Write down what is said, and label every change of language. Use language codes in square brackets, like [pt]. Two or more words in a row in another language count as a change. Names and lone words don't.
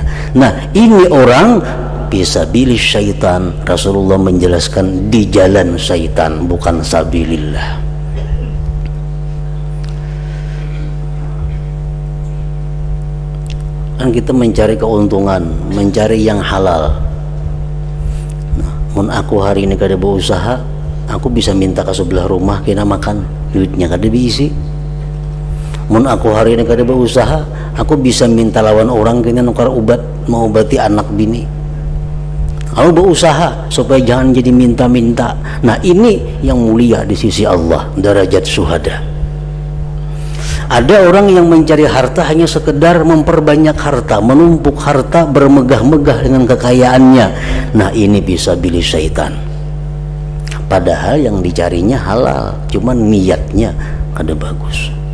[id] Nah, ini orang fisabilis syaitan. Rasulullah menjelaskan di jalan syaitan, bukan sabilillah. Kan kita mencari keuntungan, mencari yang halal. [bjn] Nah, mun aku hari ini kada berusaha, aku bisa minta ke sebelah rumah kena makan, duitnya kada diisi. Mun aku hari ini kada berusaha, aku bisa minta lawan orang kena nukar obat, mau obati anak bini. [id] Aku berusaha supaya jangan jadi minta-minta. Nah, ini yang mulia di sisi Allah, derajat syuhada. Ada orang yang mencari harta hanya sekedar memperbanyak harta, menumpuk harta, bermegah-megah dengan kekayaannya. Nah, ini bisa pilih syaitan. Padahal yang dicarinya halal, cuman niatnya kada bagus.